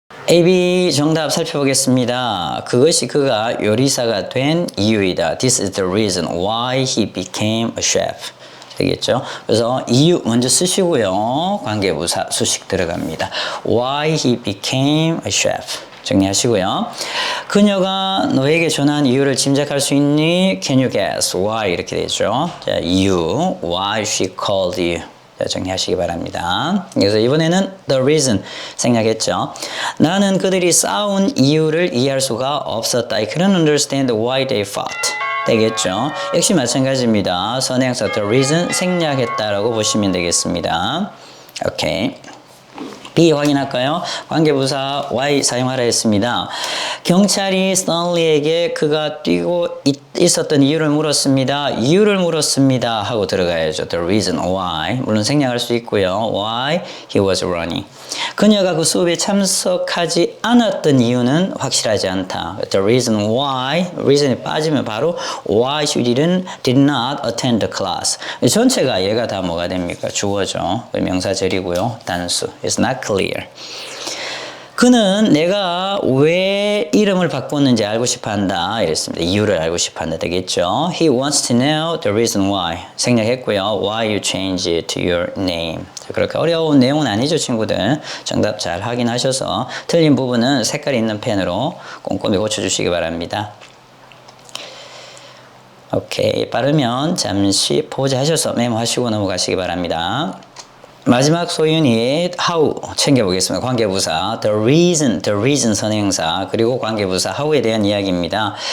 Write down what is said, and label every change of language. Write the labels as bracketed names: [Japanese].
[Korean] A, B 정답 살펴보겠습니다. 그것이 그가 요리사가 된 이유이다. [English] This is the reason why he became a chef. [Korean] 되겠죠? 그래서 이유 먼저 쓰시고요. 관계부사 수식 들어갑니다. [English] Why he became a chef. [Korean] 정리하시고요. 그녀가 너에게 전한 이유를 짐작할 수 있니? [English] Can you guess why? [Korean] 이렇게 되죠. 자, 이유. [English] Why she called you. [Korean] 정리하시기 바랍니다. 그래서 이번에는 the reason 생략했죠. 나는 그들이 싸운 이유를 이해할 수가 없었다. [English] I couldn't understand why they fought. [Korean] 되겠죠. 역시 마찬가지입니다. 선행사 the reason 생략했다라고 보시면 되겠습니다. 오케이. B 확인할까요? 관계부사 Y 사용하라 했습니다. 경찰이 스탠리에게 그가 뛰고 있었던 이유를 물었습니다. 이유를 물었습니다 하고 들어가야죠. [English] The reason why. [Korean] 물론 생략할 수 있고요. [English] Why he was running. [Korean] 그녀가 그 수업에 참석하지 않았던 이유는 확실하지 않다. [English] The reason why. reason이 빠지면 바로 why she did not attend the class. [Korean] 전체가 얘가 다 뭐가 됩니까? 주어죠. 명사절이고요. 단수. [English] It's not clear. [Korean] 그는 내가 왜 이름을 바꿨는지 알고 싶어 한다. 이랬습니다. 이유를 알고 싶어 한다. 되겠죠? [English] He wants to know the reason why. [Korean] 생략했고요. [English] Why you changed to your name. [Korean] 자, 그렇게 어려운 내용은 아니죠, 친구들. 정답 잘 확인하셔서 틀린 부분은 색깔 있는 펜으로 꼼꼼히 고쳐주시기 바랍니다. 오케이. 빠르면 잠시 포즈하셔서 메모하시고 넘어가시기 바랍니다. 마지막 소윤이 how 챙겨보겠습니다. 관계부사 the reason 선행사 그리고 관계부사 how에 대한 이야기입니다.